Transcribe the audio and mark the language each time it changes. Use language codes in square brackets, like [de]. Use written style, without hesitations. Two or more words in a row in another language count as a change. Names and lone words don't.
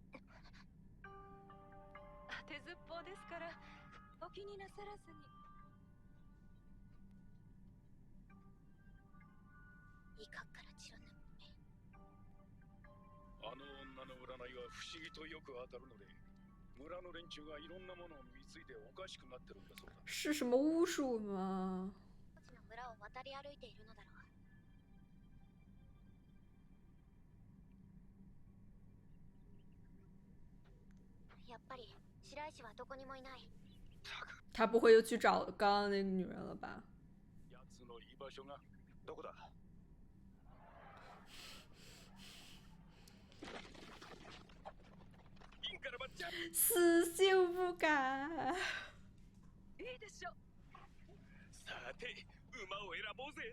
[ja] 当てずっぽうですからお気になさらずに。いかから散らぬ。あの女の占いは不思議とよく当たるので、村の連中がいろんなものを見ついておかしくなってるんだそうだ。 [zh] 是什么巫术吗？ [ja] 当時の村を渡り歩いているのだろう。やっぱり白石はどこにもいない。 [zh] 他不会又去找刚刚那个女人了吧？ [ja] 奴の居場所がどこだ？インからまっちゃん。 [zh] 死性不改。 [ja] いいでしょ。さて、馬を選ぼうぜ。